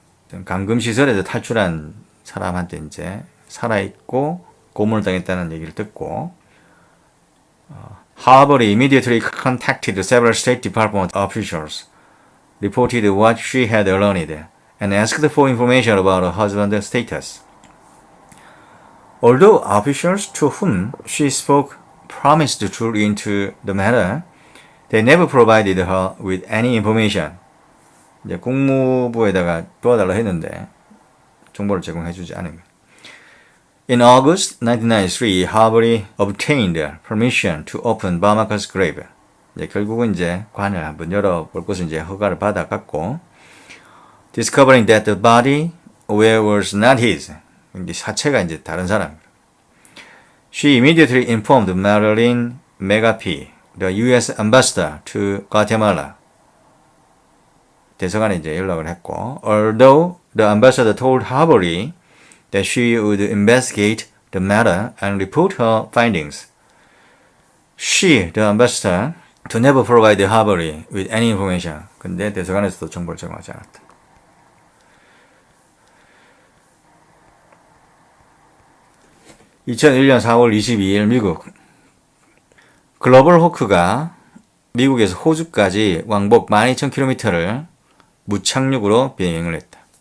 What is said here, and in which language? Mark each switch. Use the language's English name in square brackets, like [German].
[Korean] 감금시설에서 탈출한 사람한테 이제 살아있고 고문을 당했다는 얘기를 듣고 [English] Harvey immediately contacted several State Department officials, reported what she had learned, and asked for information about her husband's status. Although officials to whom she spoke promised to look into the matter, they never provided her with any information. [Korean] 이제 국무부에다가 도와달라 했는데 정보를 제공해주지 않은 거예요. [English] In August 1993, Harvey obtained permission to open Bamaka's grave. [Korean] 이제 결국은 이제 관을 한번 열어볼 것을 이제 허가를 받아갔고, [English] discovering that the body where was not his. [Korean] 이제 사체가 이제 다른 사람. [English] She immediately informed Marilyn Megapie, the U.S. ambassador to Guatemala. [Korean] 대사관에 이제 연락을 했고, [English] although the ambassador told Harvey that she would investigate the matter and report her findings. She, the ambassador, To never provide Harvard with any information. [Korean] 근데 대사관에서도 정보를 제공하지 않았다. (2001년 4월 22일) 미국 글로벌 호크가 미국에서 호주까지 왕복 12,000km를 무착륙으로 비행을 했다.